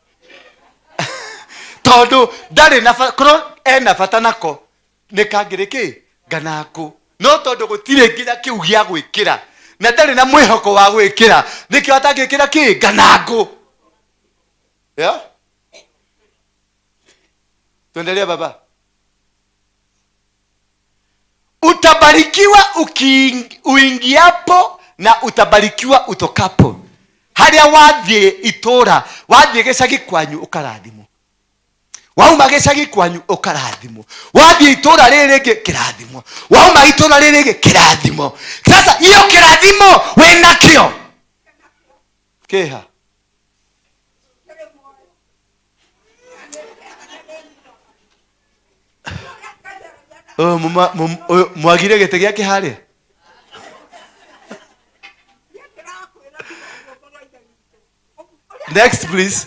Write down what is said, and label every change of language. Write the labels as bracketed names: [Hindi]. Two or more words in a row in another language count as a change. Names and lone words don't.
[Kikuyu] tondũ ndarĩ na korwo ena bata nako nĩ kangĩrĩ kĩ nganango, no tondũ gũtirĩ nginya kĩu gĩa gwĩkĩra na ndarĩ na mwĩhoko wa gwĩkĩra nĩkĩo atangĩkĩra kĩ nganango. [Swahili] Tuendelee baba. Utabarikiwa uingiapo na utabarikiwa utokapo. [Kikuyu] Haria wathiĩ itura, wathiĩ gĩcagi kwanyu ũkarathimwo. Wauma gĩcagi kwanyu ũkarathimwo. Wathiĩ itura rĩrĩ rĩngĩ kĩrathimwo. Wauma itura rĩrĩ rĩngĩ kĩrathimwo. [Swahili] Sasa hiyo [Kikuyu] kĩrathimo wĩna kĩo kĩha. Mwagire gĩtĩ gĩake harĩa. [English] Next please.